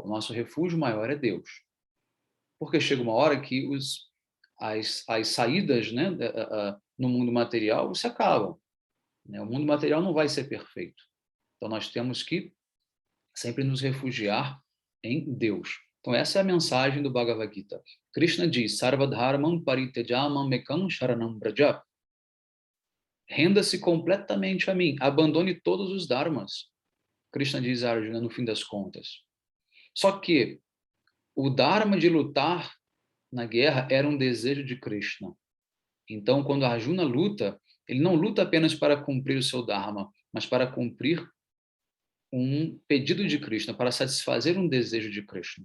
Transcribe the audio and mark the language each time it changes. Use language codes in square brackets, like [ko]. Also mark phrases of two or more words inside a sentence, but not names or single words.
[pt] O nosso refúgio maior é Deus. Porque chega uma hora que as saídas, né, no mundo material se acabam. Né? O mundo material não vai ser perfeito. Então, nós temos que sempre nos refugiar em Deus. Então, essa é a mensagem do Bhagavad Gita. [sa] Krishna diz, Sarvadharmam paritejamam mekam sharanam braja. [pt] Renda-se completamente a mim, abandone todos os dharmas. Krishna diz a Arjuna no fim das contas. Só que o dharma de lutar na guerra era um desejo de Krishna. Então, quando Arjuna luta, ele não luta apenas para cumprir o seu dharma, mas para cumprir um pedido de Krishna, para satisfazer um desejo de Krishna.